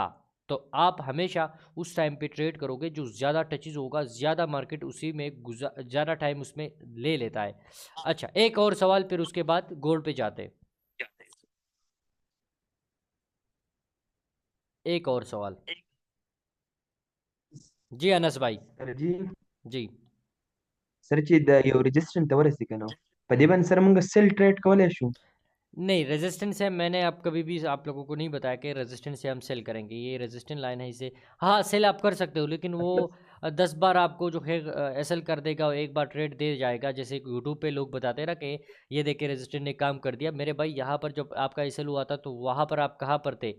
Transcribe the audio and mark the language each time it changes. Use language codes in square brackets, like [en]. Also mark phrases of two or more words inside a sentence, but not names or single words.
[hi] तो आप हमेशा उस टाइम पे ट्रेड करोगे जो ज़्यादा टचेज होगा, ज़्यादा मार्केट उसी में ज़्यादा टाइम उसमें ले लेता है। अच्छा, एक और सवाल, फिर उसके बाद गोल्ड पे जाते हैं। एक और सवाल। जी अनस भाई। सर जी जी [ps] सर چې د یو ريجسترن ته ورسې کنه په دې باندې سره مونږ [en] sell trade [ps] کولای شو [hi] नहीं, रेजिस्टेंस है, मैंने आप कभी भी आप लोगों को नहीं बताया कि रेजिस्टेंस से हम सेल करेंगे, ये [en] resistance line [hi] है, इसे हाँ सेल आप कर सकते हो, लेकिन वो मतलब 10 बार आपको जो है एसएल कर देगा और एक बार ट्रेड दे जाएगा। जैसे यूट्यूब पे लोग बताते हैं ना कि ये देखिए रेजिस्टेंस ने काम कर दिया, मेरे भाई यहाँ पर जब आपका एसएल हुआ था तो वहाँ पर आप कहाँ पर थे?